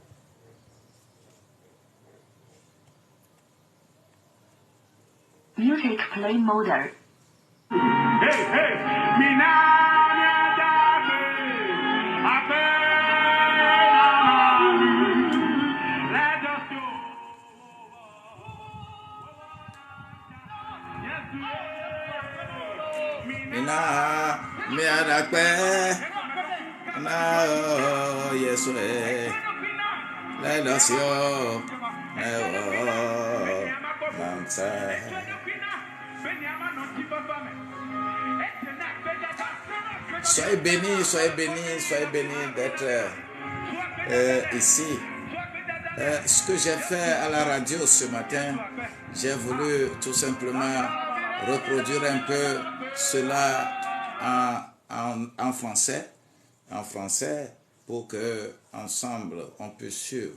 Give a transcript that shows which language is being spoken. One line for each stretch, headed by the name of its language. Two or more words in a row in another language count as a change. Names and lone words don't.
English: Music play mode. Hey, hey, let us go.
Ewe: Mina me adakpe na Yesu
English: let us go
French: soyez bénis, soyez bénis d'être ici. Ce que j'ai fait à la radio ce matin, j'ai voulu tout simplement reproduire un peu cela en français pour que ensemble on puisse suivre.